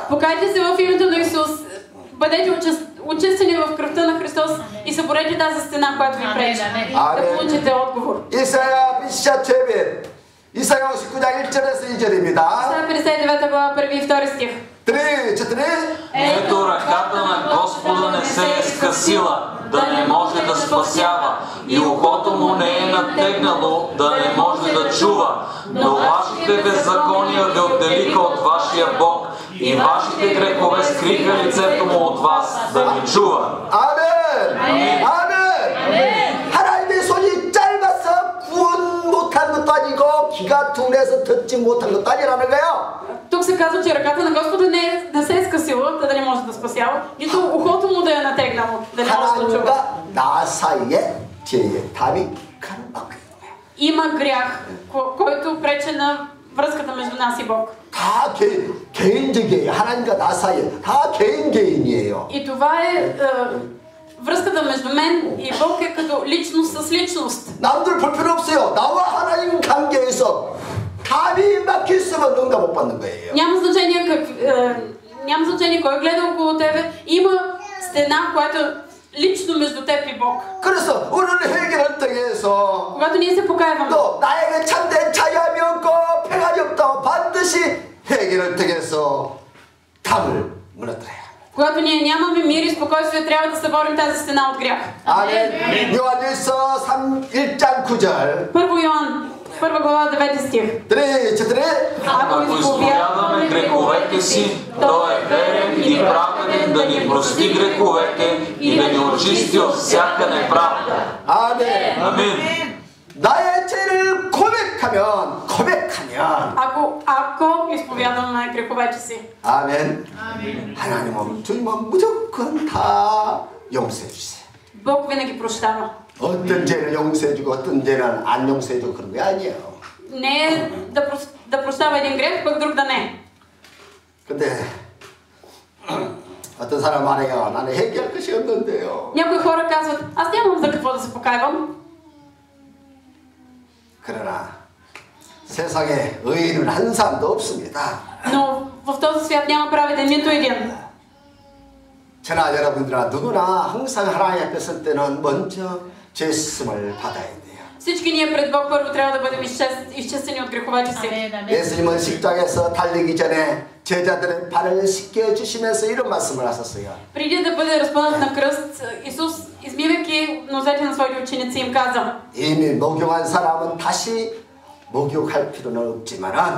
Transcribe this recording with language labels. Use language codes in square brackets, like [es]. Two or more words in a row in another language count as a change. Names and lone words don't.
[bg] Покайте се в името на Исус. Бъдете очистени в кръвта на Христос и съборете тази стена, която ви пречи. Да получите отговор. [ko] 이사야 피시자 죄빈 이사야 59장 1절에서 2절입니다. [bg] Исаия 59 глава, 1 и 2 стих. 3, 4. Ето ръката на Господа не се е скъсила, да не може да спасява, и ухото му не е натегнало, да не може да чува. Но вашите беззакония ви отделиха от вашия Бог, и вашите грехове скриха лицето му от вас, да не чува. [ko] 아멘. 아멘. 아멘. 하나님의 손이 짧아서 구원 못한 것도 아니고 귀가 둔해서 듣지 못한 것도 아니라는 거예요. [bg] Тук се казва, че ръката на Господа не се е скъсила, да не може да спасява, нито ухото му да е натегнало, да не може да чува. [ko] 하나님과 나 사이에 죄의 담이 가로막혀 있는 거예요. [bg] Има грях, който прече на връзката между нас и Бог. [ko] 다 개인적이에요. 하나님과 나 사이에 다 개인이에요. [bg] И това е връзката между мен и Бог е като личност с личност. [ko] 남들 볼 필요 없어요. 나와 하나님 관계에서 답이 막혀 있으면 응답 못 받는 거예요. [bg] Няма значение кой гледа около тебе. Има стена, която лично между теб и Бог. [ko] 그래서 우리는 회개를 통해서 [bg] Когато ние се покаяваме, [ko] 또 나에게 참된 자유함이 없고 평안이 없다고 반드시 회개를 통해서 담을 무너뜨려야 합니다. [bg] когато ние нямаме мир и спокойствие, трябва да съборим тази стена от грях. [ko] 아멘. 요한일서 1장 9절. [bg] Първо Йоан, 1 глава, 9 стих. 3, 4. Ако изповядаме греховете си, Той е верен и праведен да ни прости греховете и да ни очисти от всяка неправда. [ko] 아멘. [bg] Амин. [ko] 나의 죄를 고백하면 있다면 [bg] ако изповядваме греховете си. [ko] 아멘. 하나님은 주님은 무조건 다 용서해 주세요. [bg] Бог винаги прощава. [ko] 어떤 죄는 용서해 주고 어떤 죄는 안 용서해 주고 그런 게 아니에요. [bg] Не е да прощава един грех, пък друг да не. [ko] 근데 어떤 사람 말해요. 나는 회개할 것이 없는데요. [bg] Някои хора казват, аз нямам за какво да се покайвам. [ko] 그러나 세상에 의인은 한 사람도 없습니다. [bg] Но в този свят няма праведен нито един. [ko] 저나 여러분들아 누구나 항상 하나님 앞에 설 때는 먼저 죄 씻음을 받아야 돼요. [bg] Всички ние пред Бог първо трябва да бъдем изчистени от греховете си. [ko] 예수님은 십자가에서 달리기 전에 제자들의 발을 씻겨 주시면서 이런 말씀을 하셨어요. [bg] Преди да бъде разпънат на кръст, Исус, измивайки нозете на своите ученици, им каза: [ko] 이미 목욕한 사람은 다시 목욕할 필요는 없지만은